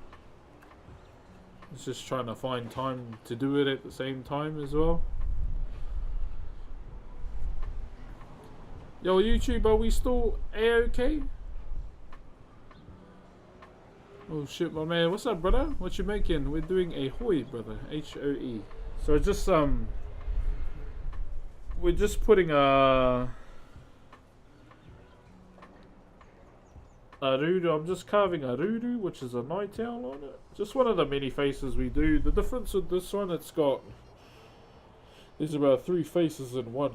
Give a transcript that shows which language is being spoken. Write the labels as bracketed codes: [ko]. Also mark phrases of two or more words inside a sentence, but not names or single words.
[en] It's just trying to find time to do it at the same time as well. Yo, YouTube, are we still A-OK? Oh shit, my man. What's up, brother? What you making? We're doing a hoi, brother. H-O-E. So just, we're just putting a rudu. I'm just carving a rudu, which is a night owl on it. Just one of the many faces we do. The difference with this one, there's about 3 faces in one.